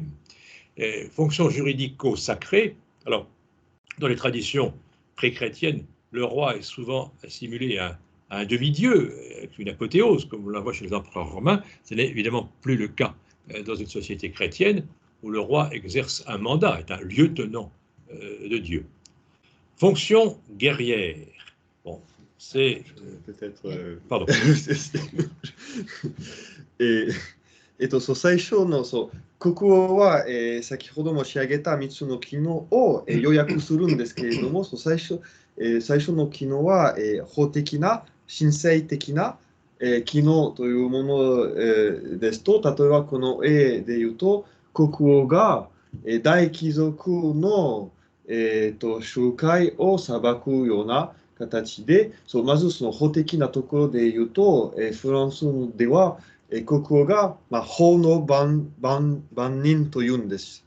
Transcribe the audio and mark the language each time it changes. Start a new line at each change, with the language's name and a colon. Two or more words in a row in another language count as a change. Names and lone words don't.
French: Fonction juridico-sacrée, alors, dans les traditions pré-chrétiennes, le roi est souvent assimilé à un demi-dieu, avec une apothéose, comme on la voit chez les empereurs romains. Ce n'est évidemment plus le cas dans une société chrétienne, où le roi exerce un mandat, est un lieutenant de Dieu. Fonction guerrière. Bon, c'est... peut-être... Pardon.
Japanese: そう最初の国王は、先ほど申し上げた3つの機能を、要約するんですけれども、最初の機能は、法的な、神聖的な、機能というもの、ですと、例えばこの絵で言うと、国王が、大貴族の、集会を裁くような形で、まずその法的なところで言うと、フランスでは、国王が、法の番人というんです。